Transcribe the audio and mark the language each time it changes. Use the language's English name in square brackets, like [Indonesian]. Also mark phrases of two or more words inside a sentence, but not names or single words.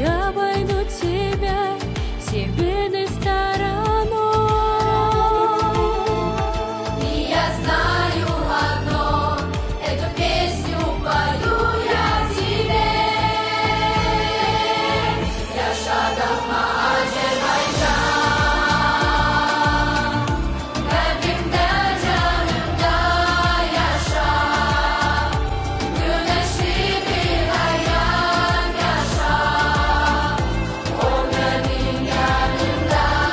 [Russian] обойдут тебя все беды стороной. И я знаю одно, эту песню пою я тебе. Я шагом Азербайджан, [Turkish] kalbimde canımda yaşa, güneşli bir hayat yaşa, o benim yanımda.